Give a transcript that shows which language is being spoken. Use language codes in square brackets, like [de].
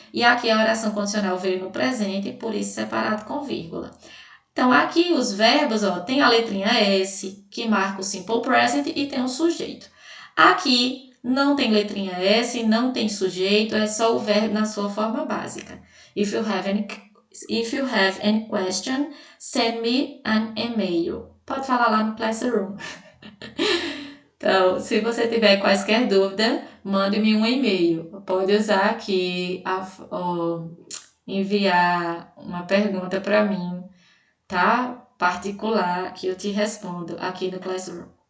[pt] E aqui a oração condicional veio no presente, por isso separado com vírgula. Então, aqui os verbos, tem a letrinha S, que marca o simple present, e tem o sujeito. Aqui não tem letrinha S, não tem sujeito, é só o verbo na sua forma básica. [en] If you have any question, send me an email. [pt] Pode falar lá no Classroom. Então, se você tiver quaisquer dúvida, mande-me um e-mail. Pode usar aqui, enviar uma pergunta para mim, tá? Particular, que eu te respondo aqui no Classroom.